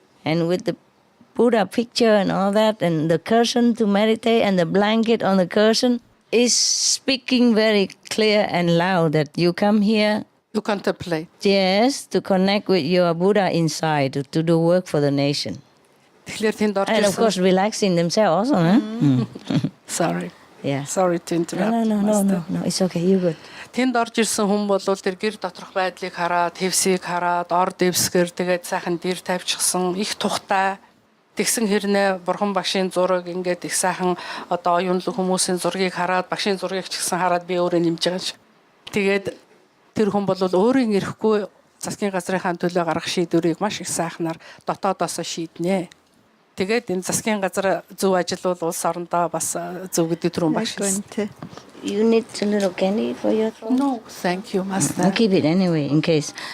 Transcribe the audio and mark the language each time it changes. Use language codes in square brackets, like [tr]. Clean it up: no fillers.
[en] And with the Buddha picture and all that, and the cushion to meditate, and the blanket on the cushion is speaking very clear and loud that you come here to contemplate. Yes, to connect with your Buddha inside, to do work for the nation. And of course, relaxing themselves also. Sorry. Yeah. Sorry to interrupt. No, it's okay, you're good. [mn] Тэнд орж ирсэн хүн бол тэр гэр доторх байдлыг хараад, хэвсийг хараад, ор дэвсгэр тэгээд сайхан дэр тавьчихсан, их тухтай. Тэгсэн хэрнээ бурхан багшийн зураг ингээд их сайхан одоо оюунлаг хүмүүсийн зургийг хараад, багшийн зургийг ч гэсэн хараад би өөрөө нэмж байгаа ш. Тэгээд тэр хүн бол өөрийн ирэхгүй засгийн газрынхаа төлөө гаргах шийдвэрийг маш их сайхнаар дотоодоос шийднэ. Тэгээд энэ засгийн газар зөв ажил бол улс орондоо бас зөв гэдэг түрүүн багш. [en] You need a little candy for your throat? No, thank you, Master. I'll keep it anyway in case.